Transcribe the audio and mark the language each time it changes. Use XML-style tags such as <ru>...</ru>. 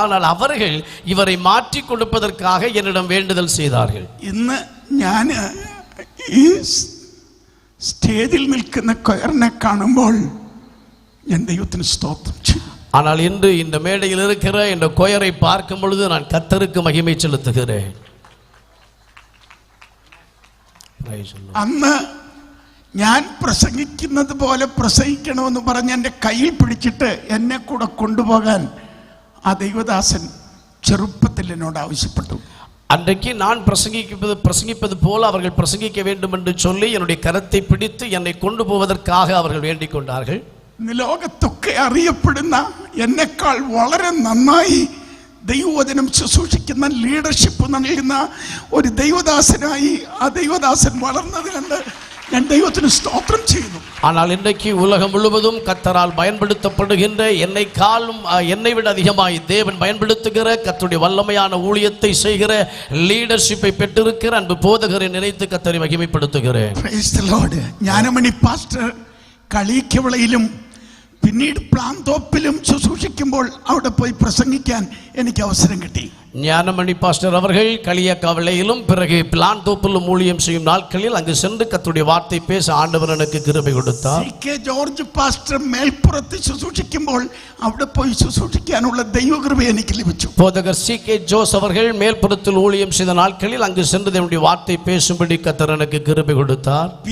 <ta>ஆனால் அவர்கள் இவரை மாற்றி கொடுப்பதற்காக என்னிடம் வேண்டுதல் செய்தார்கள்.</ta> <ml>ഇന്ന് ഞാൻ ഈ സ്റ്റേജിൽ നിൽക്കുന്ന കൊയറിനെ കാണുമ്പോൾ ഞാൻ ദൈവത്തിന് സ്തോത്രം ചെയ്യും.</ml> <ta>ஆனால் இன்று இந்த மேடையில் இருக்கிற இந்த கொயரை பார்க்கும் பொழுது நான் கர்த்தருக்கு மகிமை செலுத்துகிறேன்.</ta> <ml>അന്ന് ഞാൻ പ്രസംഗിക്കുന്നത് പോലെ പ്രസംഗിക്കണമെന്ന് പറഞ്ഞ് എൻ്റെ കയ്യിൽ പിടിച്ചിട്ട് എന്നെ കൂടെ കൊണ്ടുപോകാൻ ആ ദൈവദാസൻ ചെറുപ്പത്തിൽ എന്നോട് ആവശ്യപ്പെട്ടു.</ml> <ta>அன்றைக்கு நான் பிரசங்கிப்பது போல அவர்கள் பிரசங்கிக்க வேண்டும் என்று சொல்லி என்னுடைய கரத்தை பிடித்து என்னை கொண்டு போவதற்காக அவர்கள் வேண்டிக் கொண்டார்கள்.</ta> <ml>ലോകത്തൊക്കെ അറിയപ്പെടുന്ന എന്നെക്കാൾ വളരെ നന്നായി ദൈവവചനം ശുശ്രൂഷിക്കുന്ന ലീഡർഷിപ്പ് നൽകുന്ന ഒരു ദൈവദാസനായി ആ ദൈവദാസൻ വളർന്നത് കണ്ട് ഞാൻ ദൈവത്തിന് സ്തോത്രം ചെയ്യുന്നു.</ml> <ta>ஆனால் இன்றைக்கு உலகம் முழுவதும் கர்த்தரால் பயன்படுத்தப்படுகின்ற என்னை விட அதிகமாய் தேவன் பயன்படுத்துகிற கர்த்தருடைய வல்லமையான ஊழியத்தை செய்கிற லீடர்ஷிப்பை பெற்றிருக்கிற அன்பு போதகரை நினைத்து கர்த்தரை மகிமைப்படுத்துகிறேன்.</ta> <en>Praise the Lord.</en> <ml>Jnanamani pastor കളിക്കവളയിലും പിന്നീട് പ്ലാന്തോപ്പിലും ശുശ്രൂഷിക്കുമ്പോൾ അവിടെ പോയി പ്രസംഗിക്കാൻ എനിക്ക് അവസരം കിട്ടി.</ml> <ta>ஞானமணி பாஸ்டர் அவர்கள் களியக்காவிளையிலும் பிறகு பிளான்தோப்பிலும் ஊழியம் செய்யும் நாட்களில் அங்கு சென்று கர்த்தருடைய வார்த்தை பேச ஆண்டவர் எனக்கு கிருபை கொடுத்தார்.</ta> <ml>കെ ജോർജ് പാസ്റ്റർ മേൽപ്പുറത്ത് ശുശ്രൂഷിക്കുമ്പോൾ അവിടെ പോയി ശുശ്രൂഷിക്കാനുള്ള ദൈവകൃപ എനിക്ക് ലഭിച്ചു.</ml> <ta>போதகர் கே ஜோஸ் அவர்கள் மேல்புறத்தில் ஊழியம் செய்த நாட்களில் அங்கு சென்று தேவனுடைய வார்த்தை பேசும்படி கர்த்தர் எனக்கு கிருபை கொடுத்தார்.</ta>